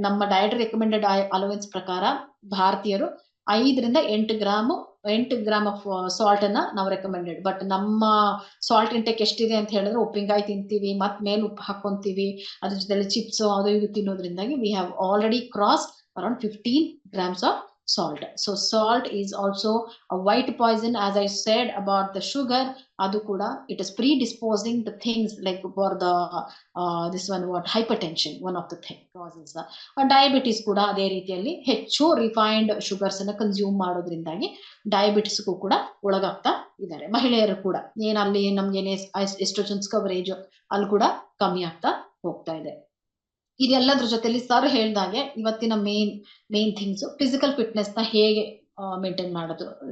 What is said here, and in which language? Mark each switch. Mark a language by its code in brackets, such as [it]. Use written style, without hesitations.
[kn] ನಮ್ಮ diet recommended allowance ಪ್ರಕಾರ ಭಾರತೀಯರು 5 ರಿಂದ 8 ಗ್ರಾಮ್ ಆಫ್ ಸಾಲ್ಟ್ ಅನ್ನ ನಾವು ರೆಕಮೆಂಡೆಡ್. ಬಟ್ ನಮ್ಮ ಸಾಲ್ಟ್ ಇಂಟೇಕ್ ಎಷ್ಟಿದೆ ಅಂತ ಹೇಳಿದ್ರೆ, ಉಪ್ಪಿನಕಾಯಿ ತಿಂತೀವಿ, ಮತ್ ಮೇಲೆ ಉಪ್ಪು ಹಾಕೊಂತೀವಿ, ಅದ್ರ ಜೊತೆ ಚಿಪ್ಸ್ ಅದು ಇದು ತಿನ್ನೋದ್ರಿಂದಾಗಿ [en] We have already cross around 15 grams of salt. So salt is also a white poison, as I said about the sugar. [kn] Adu kuda [en] it is predisposing the things like for the this one what hypertension, one of the thing causes. [kn] Diabetes kuda ಅದೇ ರೀತಿಯಲ್ಲಿ ಹೆಚ್ಚು refined sugars ಅನ್ನ consume ಮಾಡೋದ್ರಿಂದಾಗಿ diabetes ಗೂ ಕೂಡ ಒಳಗಾಗ್ತಾ ಇದ್ದಾರೆ. ಮಹಿಳೆಯರು ಕೂಡ ಏನಲ್ಲಿ ನಮ್ಗೆ ಎಸ್ಟ್ರೋಜನ್ಸ್ ಕವರೇಜ್ ಅಲ್ಲಿ ಕೂಡ ಕಮ್ಮಿ ಆಗ್ತಾ ಹೋಗ್ತಾ ಇದೆ. ಇದೆಲ್ಲದ್ರ ಜೊತೆಲಿ ಸರ್ ಹೇಳ್ದಾಗೆ ಇವತ್ತಿನ ಮೇನ್ ಥಿಂಗ್ಸ್ ಫಿಸಿಕಲ್ ಫಿಟ್ನೆಸ್ ನ ಹೇಗೆ ಮೇಂಟೈನ್ ಮಾಡೋದು.